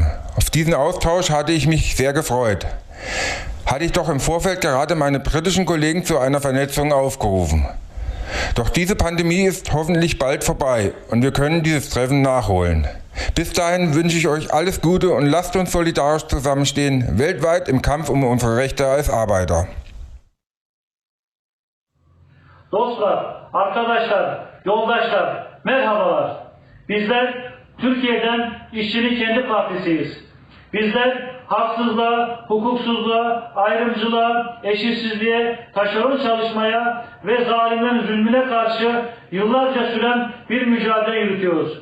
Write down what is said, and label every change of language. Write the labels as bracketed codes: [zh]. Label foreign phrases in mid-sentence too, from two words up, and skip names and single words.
[de] Auf diesen Austausch hatte ich mich sehr gefreut. Hatte ich doch im Vorfeld gerade meine britischen Kollegen zu einer Vernetzung aufgerufen. Doch diese Pandemie ist hoffentlich bald vorbei und wir können dieses Treffen nachholen. Bis dahin wünsche ich euch alles Gute und lasst uns solidarisch zusammenstehen, weltweit im Kampf um unsere Rechte als Arbeiter. [tr] Dostlar, arkadaşlar, yoldaşlar, merhabalar. Bizler Türkiye'den İşçinin Kendi Partisiyiz. Bizler haksızlığa, hukuksuzluğa, ayrımcılığa, eşitsizliğe, taşeron çalışmaya ve zalimlerin zulmüne karşı yıllarca süren bir mücadele yürütüyoruz.